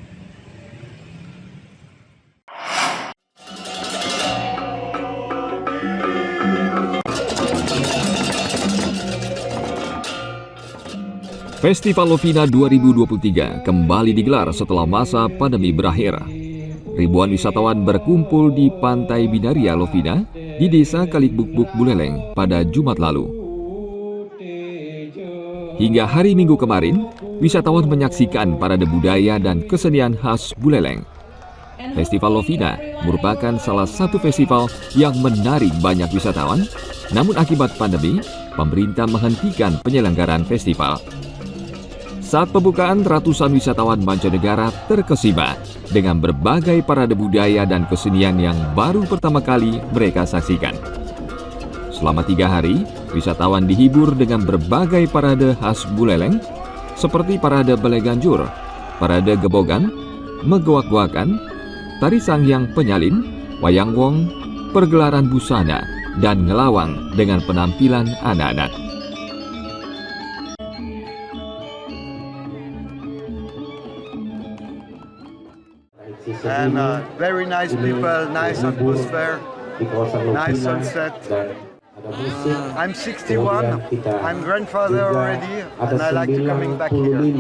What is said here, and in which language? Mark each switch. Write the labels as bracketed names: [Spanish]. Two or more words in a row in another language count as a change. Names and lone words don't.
[Indonesian] Festival Lovina 2023 kembali digelar setelah masa pandemi berakhir. Ribuan wisatawan berkumpul di Pantai Binaria Lovina di Desa Kalikbukbuk Buleleng pada Jumat lalu. Hingga hari Minggu kemarin, wisatawan menyaksikan parade budaya dan kesenian khas Buleleng. Festival Lovina merupakan salah satu festival yang menarik banyak wisatawan, namun akibat pandemi, pemerintah menghentikan penyelenggaraan festival. Saat pembukaan, ratusan wisatawan mancanegara terkesima dengan berbagai parade budaya dan kesenian yang baru pertama kali mereka saksikan. Selama 3 hari, wisatawan dihibur dengan berbagai parade khas Buleleng seperti parade Baleganjur, parade Gebogan, Megowak-wakan, tari Sangyang Penyalin, Wayang Wong, pergelaran busana, dan ngelawang dengan penampilan anak-anak. [English] And very nice people, nice atmosphere, nice sunset. I'm 61, I'm grandfather already, and I like to coming back here.